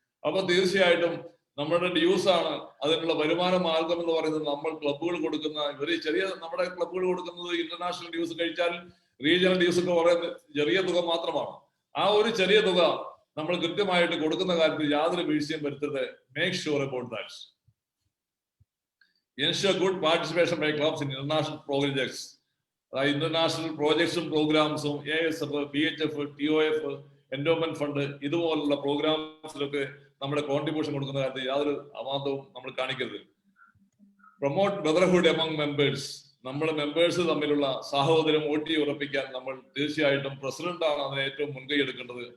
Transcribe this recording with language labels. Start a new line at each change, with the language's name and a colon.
Malayalam: അപ്പൊ തീർച്ചയായിട്ടും നമ്മുടെ ഡ്യൂസ് ആണ് അതിനുള്ള വരുമാന മാർഗം എന്ന് പറയുന്നത്. നമ്മൾ ക്ലബ്ബുകൾ കൊടുക്കുന്ന ഒരു ചെറിയ, നമ്മുടെ ക്ലബ്ബുകൾ കൊടുക്കുന്നത് ഇന്റർനാഷണൽ ഡ്യൂസ് കഴിച്ചാൽ റീജിയണൽ ഡ്യൂസ് ഒക്കെ വളരെ ചെറിയ തുക മാത്രമാണ്. ആ ഒരു ചെറിയ തുക നമ്മൾ കൃത്യമായിട്ട് കൊടുക്കുന്ന കാര്യത്തിൽ യാതൊരു വീഴ്ചയും വരുത്തരുത്.
English: Make sure about that. Ensure good participation by clubs in international projects.
Malayalam: International പ്രോജക്ട്സും പ്രോഗ്രാംസും ASF, BHF, TOF, endowment fund ഇതുപോലുള്ള പ്രോഗ്രാംസിലൊക്കെ നമ്മുടെ കോൺട്രിബ്യൂഷൻ കൊടുക്കുന്ന കാര്യത്തിൽ യാതൊരു അമാന്തവും നമ്മൾ കാണിക്കരുത്.
English: Promote brotherhood among members.
Malayalam: നമ്മുടെ മെമ്പേഴ്സ് തമ്മിലുള്ള സാഹോദര്യം ഉറപ്പിക്കാൻ നമ്മൾ തീർച്ചയായിട്ടും പ്രസിഡന്റാണ് അതിന് ഏറ്റവും മുൻകൈ എടുക്കേണ്ടത്.